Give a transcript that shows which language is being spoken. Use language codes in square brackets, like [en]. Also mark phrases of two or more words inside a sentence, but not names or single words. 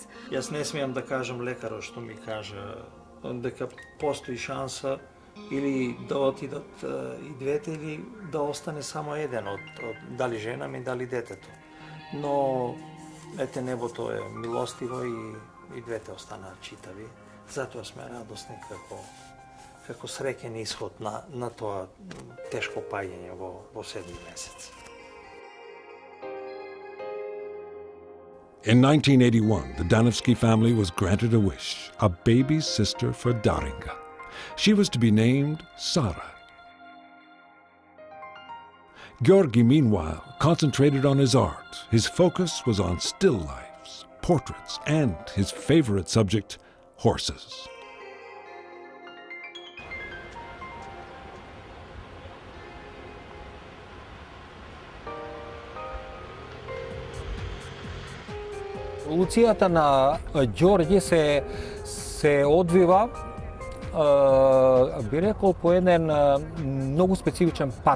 [mk] Јас не смеам да кажам лекарот што ми кажа дека постои шанса или да отидат и двете, или да остане само еден од дали жена ми, дали детето. Но небото е милостиво и двете останаа читави. Затоа сме радосни како среќен исход на тоа тешко паѓање во 7 месец. [en] In 1981, the Danovsky family was granted a wish, a baby sister for Darinka. She was to be named Sara. Georgi, meanwhile, concentrated on his art. His focus was on still lifes, portraits, and his favorite subject, horses. [mk] Еволуцијата на Ѓорги се одвива, би рекол, по еден многу специфичен пат.